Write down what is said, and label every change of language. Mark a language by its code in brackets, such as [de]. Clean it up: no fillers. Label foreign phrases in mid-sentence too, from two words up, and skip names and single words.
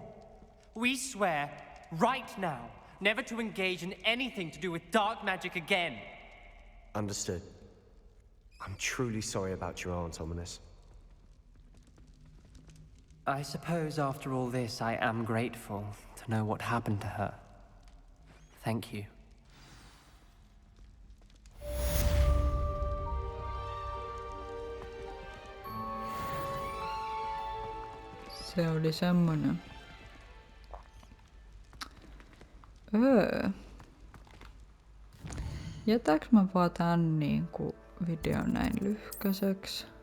[en] We swear, right now, never to engage in anything to do with dark magic again. Understood. I'm truly sorry about your aunt, Ominous. I suppose after all this, I am grateful to know what happened to her. Thank you. [fi] Se oli semmonen. Jätääks mä vaan tän niinku videon näin lyhkäiseksi?